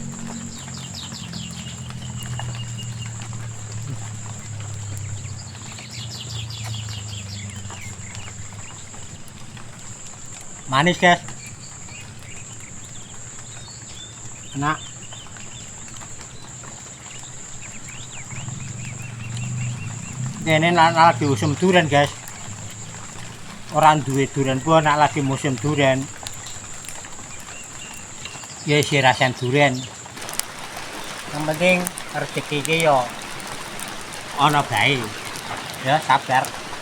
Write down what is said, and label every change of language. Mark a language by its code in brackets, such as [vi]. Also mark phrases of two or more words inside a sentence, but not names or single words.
[id] Manis, guys. Enak. Ini lagi musim durian, guys. Orang duwe durian pun nak lagi musim durian. Ya isi rasain durian. [jv] Yang penting rezeki ki yo ana bae. [id] Ya sabar.